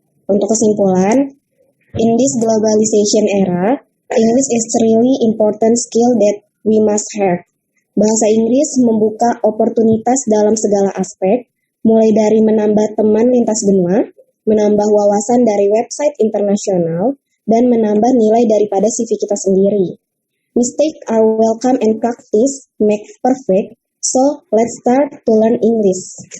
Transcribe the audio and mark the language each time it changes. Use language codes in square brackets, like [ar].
[id] Untuk kesimpulan, [en] in this globalization era, English is really important skill that we must have. [id] Bahasa Inggris membuka oportunitas dalam segala aspek, mulai dari menambah teman lintas benua, menambah wawasan dari website internasional, dan menambah nilai daripada CV kita sendiri. [en] Mistakes are welcome and practice make perfect. So, let's start to learn English.